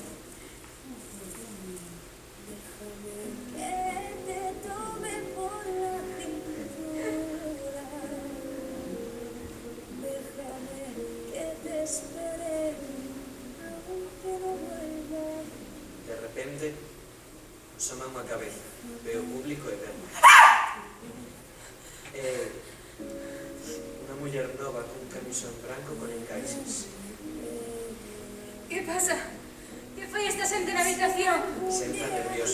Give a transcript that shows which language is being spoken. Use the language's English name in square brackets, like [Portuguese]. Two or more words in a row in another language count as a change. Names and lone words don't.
[Spanish] Déjame que te tome por la cintura. Déjame que te espere aunque no vuelvas. [Galician] De repente, asoma unha cabeza, ve o público e verme. É unha muller nova cun camisón branco con encaixes. [Spanish] ¿Qué pasa? [Galician] ¿Qué fue esta xente na habitación? Senta nerviosa.